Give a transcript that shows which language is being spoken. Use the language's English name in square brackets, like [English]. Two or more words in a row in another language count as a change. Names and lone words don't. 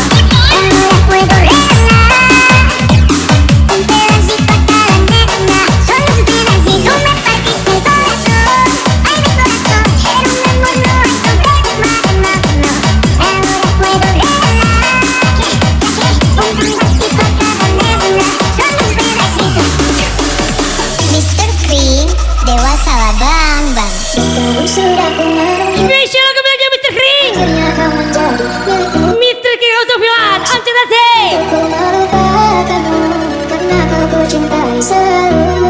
[Spanish] Ahora puedo regalar un pedacito a cada nena, solo un pedacito. Tú me partiste el corazón, ay mi corazón, pero mi amor no es completo, no, no. Ahora puedo regalar un pedacito a cada nena, solo un pedacito. [Indonesian] Mr. Green, dewasa lah bang. Sekarang sudah ku merenung, Spesial lagu miliknya Mr. Green. akhirnya kau menjadi milikku. Mr. King Autofilan. Ancelase. Ku melupakanmu karena kau ku cintai selalu.